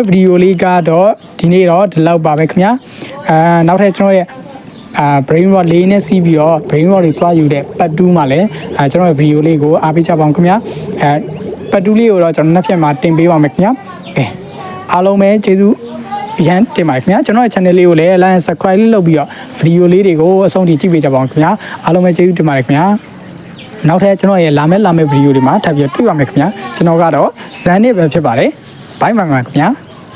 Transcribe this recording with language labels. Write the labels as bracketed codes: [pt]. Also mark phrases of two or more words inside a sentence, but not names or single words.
[my] ဗီဒီယိုလေးကတော့ဒီနေ့တော့ဒီလောက်ပါပဲခင်ဗျာနောက်ထပ်ကျွန်တော်ရဲ့ [en] brain rot [my] လေးနဲ့စီးပြီးတော့ brain rot တွေတွားယူတဲ့ပတ်တူးမှာလည်းကျွန်တော်ရဲ့ဗီဒီယိုလေးကိုအားပေးကြပါအောင်ခင်ဗျာပတ်တူးလေးကိုတော့ကျွန်တော်နှစ်ဖြတ်မှာတင်ပေးပါမယ်ခင်ဗျာကဲအားလုံးပဲကျေးဇူးရန်တင်ပါတယ်ခင်ဗျာကျွန်တော်ရဲ့ channel လေးကိုလည်း [en] like and subscribe [my] လုပ်ပြီးတော့ဗီဒီယိုလေးတွေကိုအဆုံးထိကြည့်ပေးကြပါအောင်ခင်ဗျာအားလုံးပဲကျေးဇူးတင်ပါတယ်ခင်ဗျာနောက်ထပ်ကျွန်တော်ရဲ့လာမယ့်ဗီဒီယိုတွေမှာထပ်ပြီးတွေ့ပါမယ်ခင်ဗျာကျွန်တော်ကတော့ဇန်နစ်ပဲဖြစ်ပါတယ်ဘိုင်ဘိုင်ခင်ဗျာ